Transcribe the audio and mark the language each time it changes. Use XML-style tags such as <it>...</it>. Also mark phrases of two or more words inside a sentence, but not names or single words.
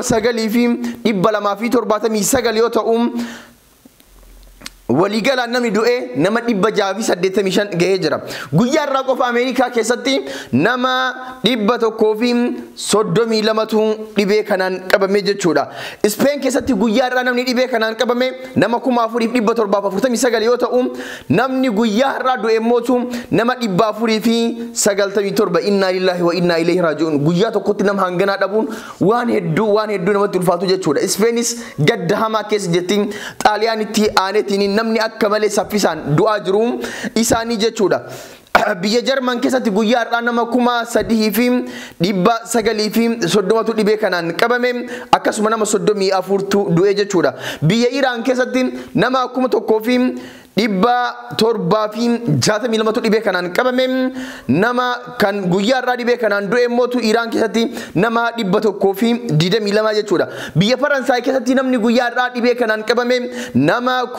<om>9,279 yoo ta'u waliigalaan namni du'e nama 685 gahee jira guyyaarraa qofa ameerikaa keessatti nama 132tu dhibee kanaan qabame jechuudha ispeen keessatti guyyaarraa namni dhibee kanaan qabame nama 4,749 yoo ta'u namni guyyaarraa du'e mootu nama 497</om> <ar>إنا لله وإنا إليه راجعون</ar> <om>guyyaa tokkotti nama hanganaa dhabuun waan hedduu namatti ulfaatu jechuudha ispeenis gadda hamaa keessa jirti xaaliyaanitti aanetiin namni akka malee saffisaan du'aa jiru isaanii jechuudha biyya jarman keessatti guyyaarraa nama 3,930 dhibee kanaan qabame akkasuma nama 34tu du'e jechuudha biyya iraan keessatti nama 1,762 dhibee kanaan qabame nama kan guyyaarraa dhibee kanaan du'e mootu iraan keessatti nama 122 jechuudha biyya faransaay keessatti namni guyyaarraa dhibee kanaan qabame nama</om>